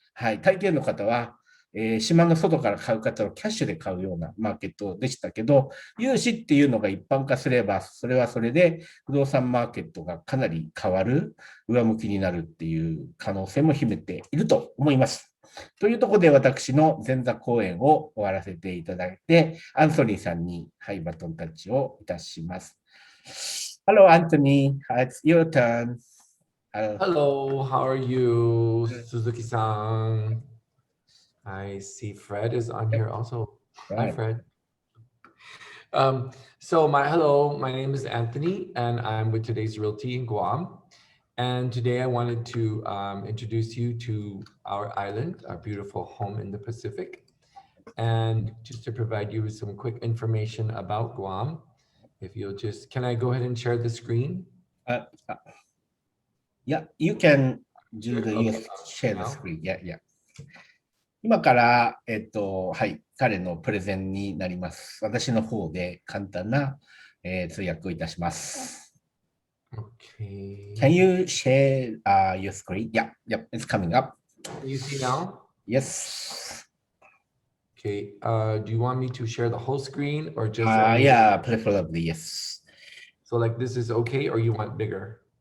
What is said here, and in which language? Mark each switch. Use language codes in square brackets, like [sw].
[ja] はい。大抵の方は、島の外から買う方はキャッシュで買うようなマーケットでしたけど、融資っていうのが一般化すれば、それはそれで不動産マーケットがかなり変わる、上向きになるっていう可能性も秘めていると思います。というところで私の前座講演を終わらせていただいて、アンソニーさんに、はい、バトンタッチをいたします。 [en] Hello, Anthony. It's your turn. Hello, how are you, Suzuki-san? I see Fred is on here also. Hi, Right. Fred. Hello, my name is Anthony, and I'm with Today's Realty in Guam. And today I wanted to introduce you to our island, our beautiful home in the Pacific, and just to provide you with some quick information about Guam. If you'll just, can I go ahead and share the screen? Yeah, you can do the share the screen. Yeah. [ja] 今から、はい、彼のプレゼンになります。私の方で簡単な、通訳をいたします。 [en] Okay. Can you share your screen? Yeah, it's coming up. Can you see now? Yes. Okay, do you want me to share the whole screen or just? Yeah, preferably yes. So like this is okay, or you want bigger?